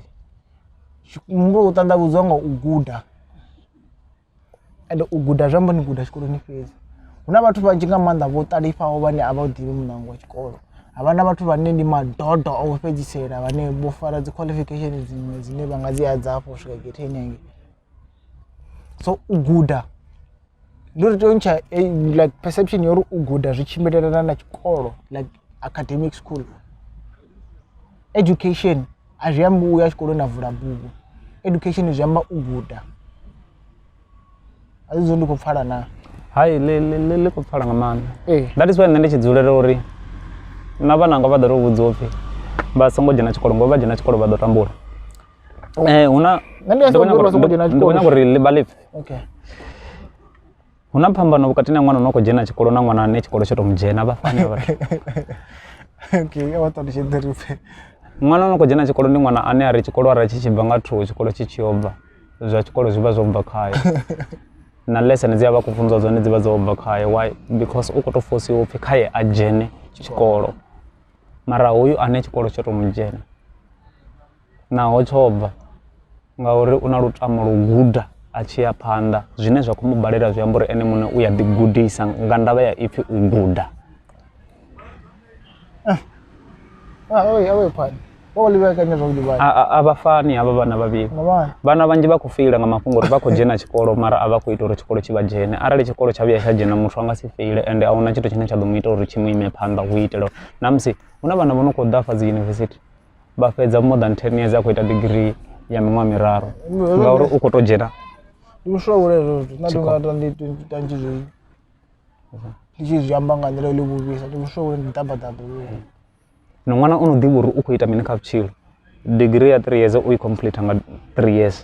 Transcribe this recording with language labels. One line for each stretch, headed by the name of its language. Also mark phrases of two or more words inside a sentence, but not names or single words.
Venda: Muhumbulo u ṱanḓavhudzwa nga u guda, ende u guda zwi amba ni guda tshikoloni fhedzi. Hu na vhathu vhanzhi nga maanḓa vho ṱalifhaho vhane a vha u ḓivhi muṋango wa tshikolo. Havha na vhathu vhane ndi madodo o fhedzisela vhane vho fara dzi qualification dziṅwe dzine vha nga dzi adza hafho swika getheni hangei. So u guda ndi uri tea u ntsha like perception ya uri u guda zwi tshimbilelana na tshikolo,
English: like academic school.
Venda: Education a zwi ambi u ya tshikoloni na vula bugu, education zwi amba u guda. A zwi ndi khou pfala na hai ḽi khou pfala nga maanḓa.
English: That is why
Venda: nṋe ndi tshi dzulela uri na vhananga vha ḓo tou vhudziwa upfhi vha songo dzhena tshikolo ngo vha dzhena tshikolo vha ḓo tambula. Huna ndi khou nyaga uri vha ḽipfhe.
English: Okay.
Venda: Hu na phambano vhukati na ṅwana no khou dzhena tshikolo na ṅwana ane tshikolo tsho tou mudzhena vha fani vhathu. Okay, a vha ṱalutshi ḓiripfhe. Ṅwana no khou dzhena tshikolo ndi ṅwana ane a ri tshikolo arali tshi tshi bva nga 2 tshikolo tshi tshi bva zwa tshikolo zwi vha zwo bva khaye. Na lesson dzi a vha khou funziwa dzone dzi vha dzo bva khaye.
English: Why?
Venda: Because u khou tou forsiwa upfhi khaye a dzhene tshikolo, mara hoyu ane tshikolo tsho tou mudzhena naho tsho bva ngauri u na lutamo lu guda a tshi ya phanḓa zwine zwa khou mu balela zwi amba uri ene muṋe u ya ḓigudisa nga ndavha ya ipfhi u guda. A vha fani havha vhana vhavhili. Vhana vhanzhi vha khou feila nga mafhungo uri vha khou dzhena tshikolo mara a vha khou ita uri tshikolo tshi vha dzhene. Arali tshikolo tsha vhuya tsha dzhena muthu a nga si feile, ende a huna tshithu tshine tsha ḓo mu ita uri tshi mu ime phanḓa hu itela na musi hu na vhana vho no khou ḓa afha dzi yunivesithi vha fhedza
English: more than 10 years
Venda: a khou ita degree ya miṅwaha miraru ngauri u khou tou dzhena. Ndi ushaule hezwo zwithu na ḓo ndi tanzhi zwi ndi tshi zwi amba nga nḓila yo vhuvhisa, ndi ushaule ndi ṱabaṱaba. Na ṅwana o no ḓivha uri u khou ita mini kha vhutshilo, degree ya 3 years u i complete nga 3 years.